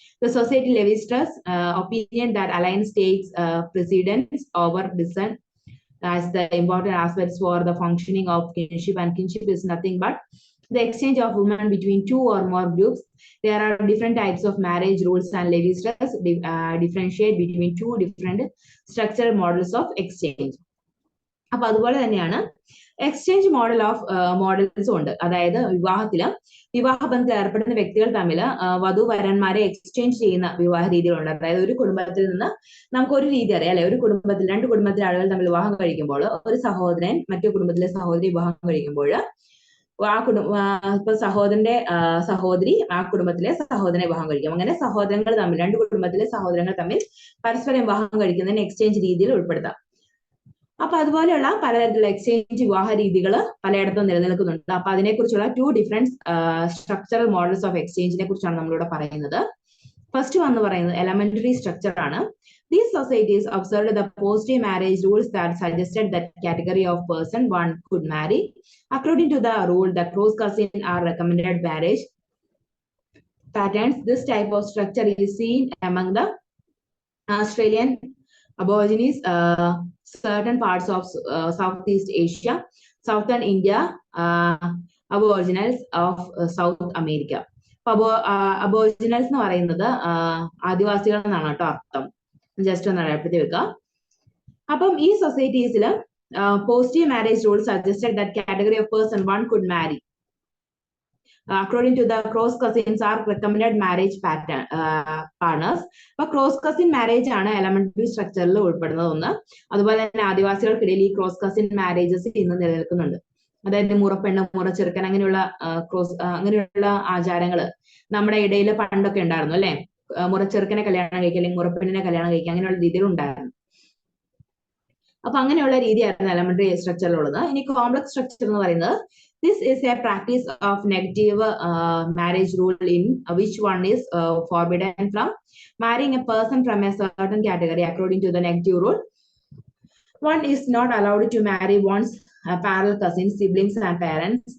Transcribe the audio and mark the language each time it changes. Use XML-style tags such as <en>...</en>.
<en>The society Levi-Strauss opinion that alliance takes precedence over descent as the important aspects for the functioning of kinship, and kinship is nothing but the exchange of women between two or more groups. There are different types of marriage rules and Levi-Strauss differentiate between two different structural models of exchange.</en> <ml>അപ്പൊ അതുപോലെ തന്നെയാണ് exchange model of മോഡൽസും ഉണ്ട്. അതായത് വിവാഹബന്ധത്തിൽ ഏർപ്പെടുന്ന വ്യക്തികൾ തമ്മിൽ വധുവരന്മാരെ exchange ചെയ്യുന്ന വിവാഹ രീതികളുണ്ട്. അതായത് ഒരു കുടുംബത്തിൽ നിന്ന് നമുക്ക് ഒരു രീതി അറിയാം അല്ലെ, ഒരു കുടുംബത്തിൽ രണ്ട് കുടുംബത്തിലെ ആളുകൾ തമ്മിൽ വിവാഹം കഴിക്കുമ്പോൾ ഒരു സഹോദരൻ മറ്റു കുടുംബത്തിലെ സഹോദരി വിവാഹം കഴിക്കുമ്പോൾ ആ ഇപ്പൊ സഹോദരന്റെ സഹോദരി ആ കുടുംബത്തിലെ സഹോദരനെ വിവാഹം കഴിക്കും. അങ്ങനെ സഹോദരങ്ങൾ തമ്മിൽ രണ്ട് കുടുംബത്തിലെ സഹോദരങ്ങൾ തമ്മിൽ പരസ്പരം വിവാഹം കഴിക്കുന്നതിന് എക്സ്ചേഞ്ച് രീതിയിൽ ഉൾപ്പെടുത്താം. അപ്പൊ അതുപോലെയുള്ള പലതരത്തിലുള്ള എക്സ്ചേഞ്ച് വിവാഹ രീതികൾ പലയിടത്തും നിലനിൽക്കുന്നുണ്ട്. അപ്പൊ അതിനെക്കുറിച്ചുള്ള 2 ഡിഫറെന്റ് സ്ട്രക്ചറൽ മോഡൽസ് ഓഫ് എക്സ്ചേഞ്ചിനെ കുറിച്ചാണ് നമ്മളിവിടെ പറയുന്നത്. ഫസ്റ്റ് വന്ന് പറയുന്നത് എലമെന്ററി സ്ട്രക്ചർ ആണ്.</ml> <en>These societies observed the positive marriage rules that suggested that category of person one could marry. According to the rule, the close cousin are recommended marriage patterns. This type of structure is seen among the Australian Aborigines, certain parts of Southeast Asia, Southern India, Aboriginals of South America.</en> <ml>Aboriginals എന്ന് പറയുന്നത് ആദിവാസികൾ എന്നാണ് കേട്ടോ അർത്ഥം. Just ഒന്ന് അടയാളപ്പെടുത്തി വെക്കുക. അപ്പം ഈ സൊസൈറ്റീസിൽ</ml> <en>Positive marriage rule suggested that category of person one could marry. According to the cross cousins are recommended marriage pattern partners.</en> <ml>അപ്പൊ ക്രോസ് കസിൻ മാരേജ് ആണ് എലമെന്ററി സ്ട്രക്ചറിൽ ഉൾപ്പെടുന്നത് ഒന്ന്. അതുപോലെ തന്നെ ആദിവാസികൾക്കിടയിൽ ഈ ക്രോസ് കസിൻ മാരേജസ് ഇന്ന് നിലനിൽക്കുന്നുണ്ട്. അതായത് മുറപ്പെണ്ണ് മുറച്ചെറുക്കൻ അങ്ങനെയുള്ള അങ്ങനെയുള്ള ആചാരങ്ങൾ നമ്മുടെ ഇടയിൽ പണ്ടൊക്കെ ഉണ്ടായിരുന്നു അല്ലെ. മുറച്ചെറുക്കനെ കല്യാണം കഴിക്കുക അല്ലെങ്കിൽ മുറപ്പെണ്ണിനെ കല്യാണം കഴിക്കുക അങ്ങനെയുള്ള രീതികൾ ഉണ്ടായിരുന്നു. അപ്പൊ അങ്ങനെയുള്ള രീതിയായിരുന്നു എലമെന്ററി സ്ട്രക്ചറിലുള്ളത്. ഇനി കോംപ്ലക്സ് സ്ട്രക്ചർ എന്ന് പറയുന്നത്</ml> <en>This is a practice of negative marriage rule in which one is forbidden from marrying a person from a certain category according to the negative rule. One is not allowed to marry one's parallel cousins, siblings, and parents.</en>